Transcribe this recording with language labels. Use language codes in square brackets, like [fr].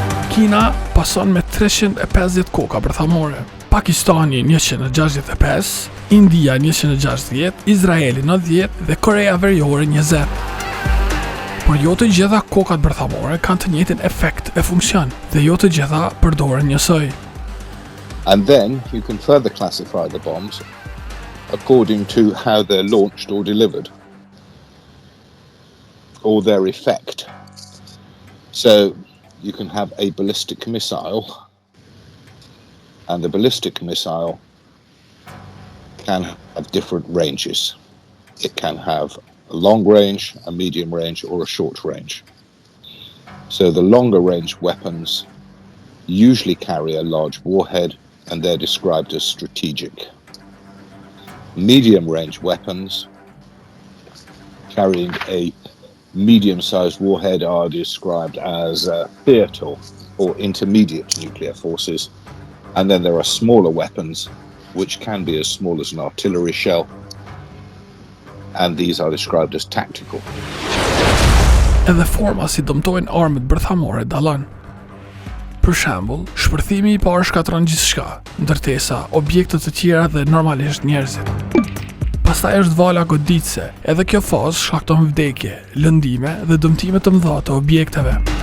[sq] Kina pason me 350 koka bërthamore, Pakistani 165, India 160, Izraeli 90 dhe Korea Veriore 20. Por jo të gjitha kokat bërthamore kanë të njëjtin efekt e funksion dhe jo të gjitha përdoren njësoj. [en] And then you can further classify the bombs according to how they're launched or delivered, or their effect. So you can have a ballistic missile, and the ballistic missile can have different ranges. It can have a long range, a medium range, or a short range. So the longer range weapons usually carry a large warhead, and they're described as strategic. Medium range weapons carrying a medium-sized warhead are described as theater or intermediate nuclear forces. And then there are smaller weapons which can be as small as an artillery shell, and these are described as tactical. [sq] Edhe forma si dëmtojnë armët bërthamore dallon. Për shembull, shpërthimi i parë shkatron gjithçka, ndërtesa objekte të tjera dhe normalisht njerëzit. Pastaj është vala goditëse, edhe kjo fazë shkakton vdekje, lëndime dhe dëmtime të mëdha të objekteve.